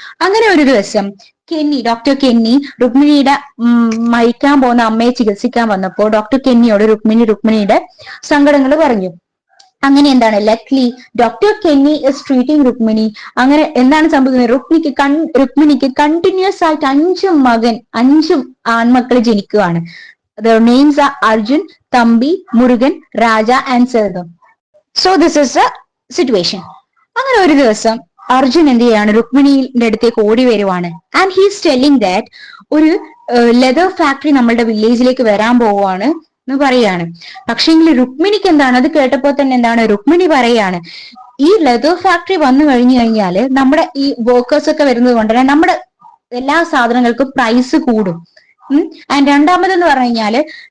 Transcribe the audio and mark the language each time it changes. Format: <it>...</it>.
<ml>അങ്ങനെ ഒരു ദിവസം ഡോക്ടർ കെന്നി രുക്മിണിയുടെ മരിക്കാൻ പോകുന്ന അമ്മയെ ചികിത്സിക്കാൻ വന്നപ്പോൾ ഡോക്ടർ കെന്നിയോട് രുക്മിണിയുടെ സങ്കടങ്ങൾ പറഞ്ഞു. അങ്ങനെ എന്താണ്,</ml> <en>Luckily doctor Kenny is treating Rukmini.</en> <ml>അങ്ങനെ എന്താണ് സംഭവിക്കുന്നത്, രുക്മിണിക്ക് കണ്ടിന്യൂസ് ആയിട്ട് 5 ആൺമക്കൾ ജനിക്കുകയാണ്.</ml> <en>Their names are Arjun, Thambi, Murugan, Raja and Selvam. So this is the situation.</en> <ml>അങ്ങനെ ഒരു ദിവസം അർജുൻ എന്ത് ചെയ്യാണ്, രുക്മിണിയുടെ അടുത്തേക്ക് ഓടി വരുവാണ്.</ml> <en>and he's telling that</en> <ml>ഒരു ലെതർ ഫാക്ടറി നമ്മളുടെ വില്ലേജിലേക്ക് വരാൻ പോവുകയാണ് എന്ന് പറയാണ്. പക്ഷേങ്കിൽ രുക്മിണിക്ക് എന്താണ്, അത് കേട്ടപ്പോ തന്നെ എന്താണ്, രുക്മിണി പറയാണ്, ഈ ലെതർ ഫാക്ടറി വന്നു കഴിഞ്ഞു കഴിഞ്ഞാല് നമ്മുടെ ഈ വർക്കേഴ്സ് ഒക്കെ വരുന്നത് കൊണ്ട് തന്നെ നമ്മുടെ എല്ലാ സാധനങ്ങൾക്കും പ്രൈസ് കൂടും. ആൻഡ് രണ്ടാമതെന്ന് പറഞ്ഞു കഴിഞ്ഞാല്</ml>